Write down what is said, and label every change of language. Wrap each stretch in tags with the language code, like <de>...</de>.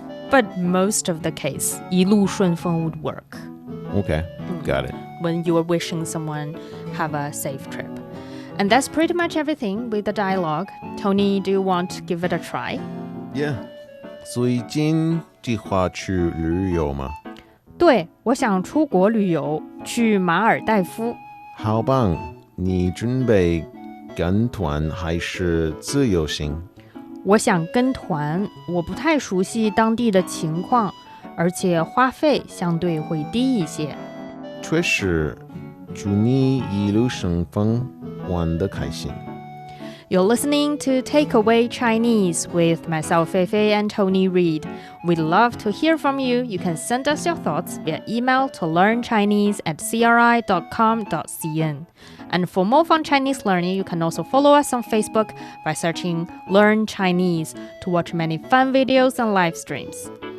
<en>But most of the case, 一路顺风 would work. Okay, got it. When you are wishing someone have a safe trip. And that's pretty much everything with the dialogue. Tony, do you want to give it a try? Yeah.</en> <zh>最近计划去旅游吗？对，我想出国旅游，去马尔代夫。好棒！你准备跟团还是自由行？我想跟团，我不太熟悉当地的情况，而且花费相对会低一些。确实，祝你一路顺风，玩得开心。</zh> <en>You're listening to Takeaway Chinese with myself, Feifei, and Tony Reed. We'd love to hear from you. You can send us your thoughts via email to learnchinese@cri.com.cn. And for more fun Chinese learning, you can also follow us on Facebook by searching Learn Chinese to watch many fun videos and live streams.</en>